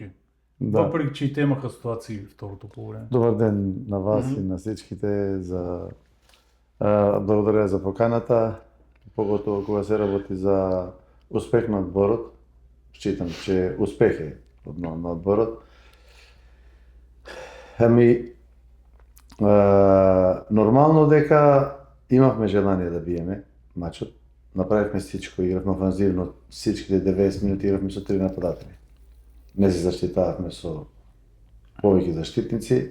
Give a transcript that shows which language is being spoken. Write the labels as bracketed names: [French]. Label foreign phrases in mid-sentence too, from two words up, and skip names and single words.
[Bulgarian] Да. Въпреки че и те имаха ситуации в второто полувреме. Добър ден на вас и на всичките. [Macedonian] Благодаря за поканата, поготово кога се работи за успех на отборот. [Bulgarian] Считам, че [Macedonian] успех е на отборот. Нормално дека имавме желание да биеме матчот. Направивме всичко, игравме офанзивно, всичките 90 минути игравме со 3 нападатели. Не се заштитававме со повеќе заштитници.